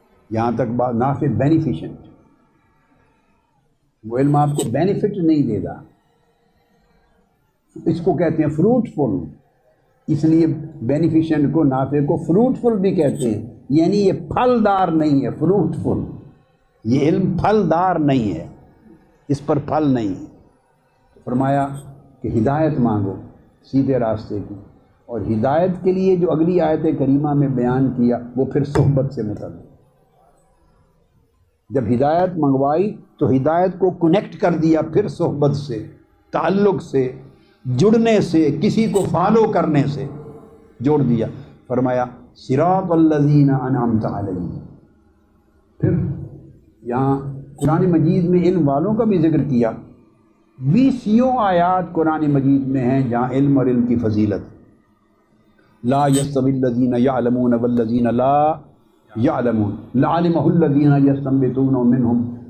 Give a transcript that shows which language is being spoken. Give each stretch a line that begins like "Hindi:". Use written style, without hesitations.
Urdu: یہاں تک بات نافع بینیفیشنٹ، وہ علم آپ کو بینیفٹ نہیں دے گا. اس کو کہتے ہیں فروٹفل، اس لیے بینیفیشنٹ کو، نافع کو فروٹفل بھی کہتے ہیں. یعنی یہ پھلدار نہیں ہے، فروٹفل. یہ علم پھلدار نہیں ہے، اس پر پھل نہیں. فرمایا کہ ہدایت مانگو سیدھے راستے کی. اور ہدایت کے لیے جو اگلی آیت کریمہ میں بیان کیا وہ پھر صحبت سے متعلق. جب ہدایت منگوائی تو ہدایت کو کنیکٹ کر دیا پھر صحبت سے، تعلق سے، جڑنے سے، کسی کو فالو کرنے سے جوڑ دیا. فرمایا
Arabic: صراط الذین انعمت علیہم.
Urdu: پھر یہاں قرآن مجید میں علم والوں کا بھی ذکر کیا. 20 آیات قرآن مجید میں ہیں جہاں علم اور علم کی فضیلت.
Arabic: لا یستوی الذین یعلمون والذین لا یعلمون لعلمہ الذین یستنبطونہ منہم.